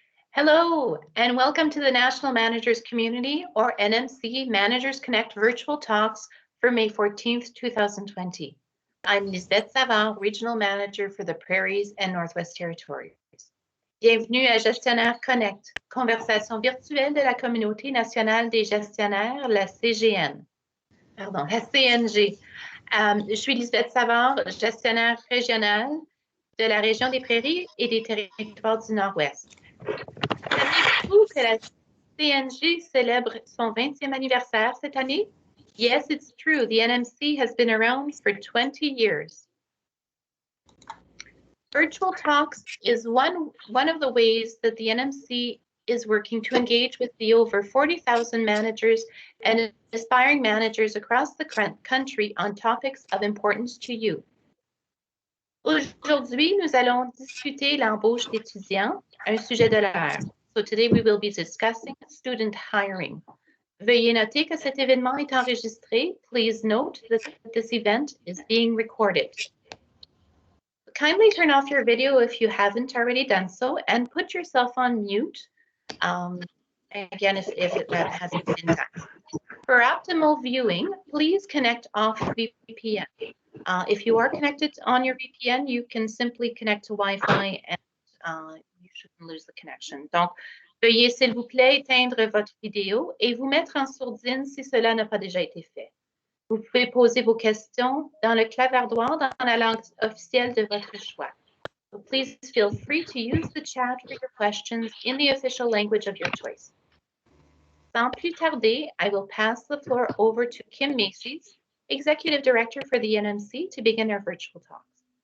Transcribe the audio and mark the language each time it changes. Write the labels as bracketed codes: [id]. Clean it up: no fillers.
[en] Hello, and welcome to the National Managers Community, or NMC Managers Connect virtual talks for May 14th, 2020. I'm Lisbeth Savard, Regional Manager for the Prairies and Northwest Territories. [fr] Bienvenue à Gestionnaires Connect, conversation virtuelle de la Communauté nationale des gestionnaires, la CGN. Pardon, la CNG. Je suis Lisbeth Savard, gestionnaire régionale de la région des Prairies et des Territoires du Nord-Ouest. Savez-vous que la CNG célèbre son 20e anniversaire cette année? [en] Yes, it's true. The NMC has been around for 20 years. Virtual talks is one of the ways that the NMC is working to engage with the over 40,000 managers and aspiring managers across the country on topics of importance to you. [fr] Aujourd'hui, nous allons discuter l'embauche d'étudiants, un sujet de l'heure. [en] So today we will be discussing student hiring. [fr] Veuillez noter que cet événement est enregistré. [en] Please note that this event is being recorded. Kindly turn off your video if you haven't already done so and put yourself on mute. Again, if it hasn't been done. For optimal viewing, please connect off VPN. If you are connected on your VPN, you can simply connect to Wi-Fi and you shouldn't lose the connection. [fr] Donc, veuillez s'il vous plaît éteindre votre vidéo et vous mettre en sourdine si cela n'a pas déjà été fait. Vous pouvez poser vos questions dans le clavardoir dans la langue officielle de votre choix. [en] So please feel free to use the chat for your questions in the official language of your choice. [fr] Sans plus tarder, [en] I will pass the floor over to Kim Macies, Executive Director for the NMC, to begin our virtual talks.